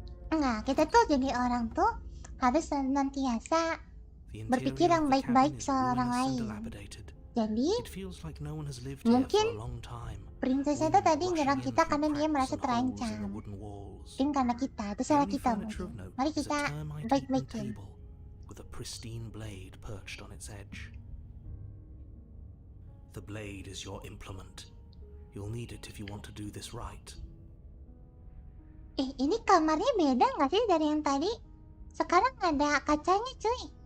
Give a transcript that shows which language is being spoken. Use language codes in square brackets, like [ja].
[id] Nggak, kita tuh jadi orang tuh harus senantiasa berpikir yang baik-baik soal orang lain. Jadi, mungkin princess itu tadi nyerang kita karena dia merasa terancam. Mungkin karena kita, itu salah kita mungkin. Mari kita baik-baikin. [en] With a pristine blade perched on its edge. The blade is your implement. You'll need it if you want to do this right. [id] Ini kamarnya beda nggak sih dari yang tadi? Sekarang ada kacanya cuy.